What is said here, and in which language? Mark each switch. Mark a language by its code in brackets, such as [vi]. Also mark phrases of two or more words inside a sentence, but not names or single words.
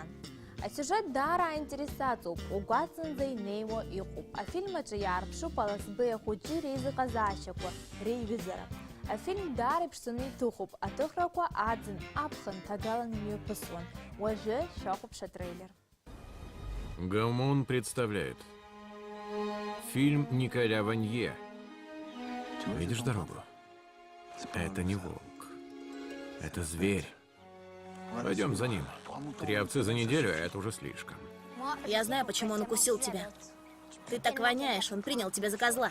[ab] Асюжет даара аинтересаҵоуп, угәаҵанӡа инеиуа иҟоуп. Афильм аҿы иаарԥшуп аласбеи ахәыҷы реизыҟазаашьақәа, реиҩызара. Афильм даара иԥшӡаны иҭыхуп, аҭыхрақәа аӡын, аԥхын ҭагалан имҩаԥысуан. Уажәы шәахәаԥш атрейлер. [ru] Гамон представляет фильм Николя Ванье. Видишь дорогу? Это не волк. Это зверь. Пойдем за ним. 3 овцы за неделю, а это уже слишком. Я знаю, почему он укусил тебя. Ты так воняешь, он принял тебя за козла.